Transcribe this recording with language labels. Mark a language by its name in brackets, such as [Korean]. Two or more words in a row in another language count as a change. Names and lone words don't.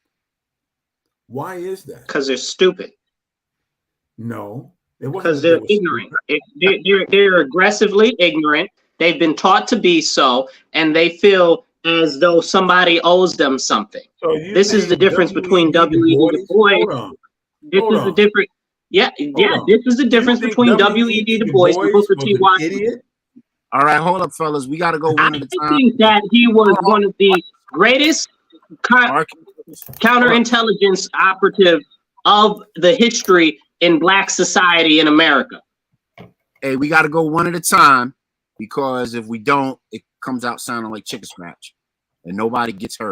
[English] Why is that? Because they're stupid. No, It wasn't because that they they're were ignorant. stupid. They're aggressively ignorant. They've been taught to be so, and they feel as though somebody owes them something. So you This is the think difference between W.E.B. Du W.E.B. Du Bois? Bois. Hold on. Yeah. Hold on. This is the You difference think between W.E.B. W.E.B. Du Du Bois Bois and Booker was T. an Washington. idiot? All right, hold up, fellas. We got to go I one at a time. think that he was one of the greatest Mark, counterintelligence operative of the history in Black society in America. hey, we got to go one at a time because if we don't, it comes out sounding like chicken scratch and nobody gets heard.